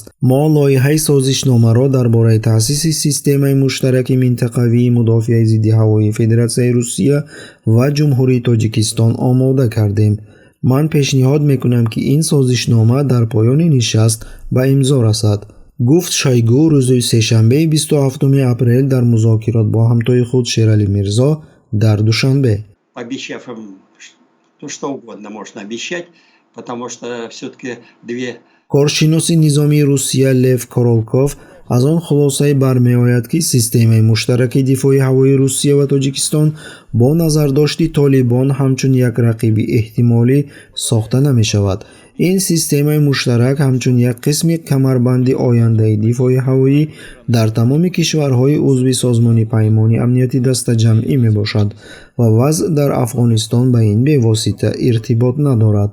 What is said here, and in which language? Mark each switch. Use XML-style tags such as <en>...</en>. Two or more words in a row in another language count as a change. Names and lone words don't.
<tg>мо лоиҳаи созишномаро дар бораи таъсиси системаи муштараки минтақавии мудофиаи зидди ҳавоии Федератсияи Русия ва Ҷумҳурии Тоҷикистон омода кардем. ман пешниҳод мекунам, ки ин созишнома дар поёни нишаст ба имзо расад, гуфт Шойгу рӯзи сешанбеи 27 апрел дар музокирот бо ҳамтои худ Шерали Мирзо дар Душанбе.</tg> <ru>Обещав им что угодно можно обещать, потому что все-таки две.</ru> <tg>коршиноси низомии Русия Лев Королков аз он хулосае бармеояд, ки системаи муштараки дифои ҳавои Русия ва Тоҷикистон бо назардошти Толибон ҳамчун як рақиби эҳтимолӣ сохта намешавад. ин системаи муштарак ҳамчун як қисми камарбанди ояндаи дифои ҳавоӣ дар тамоми кишварҳои узви созмони паймони амнияти дастаҷамъӣ мебошад ва вазъ дар Афғонистон ба ин бевосита иртибот надорад.</tg>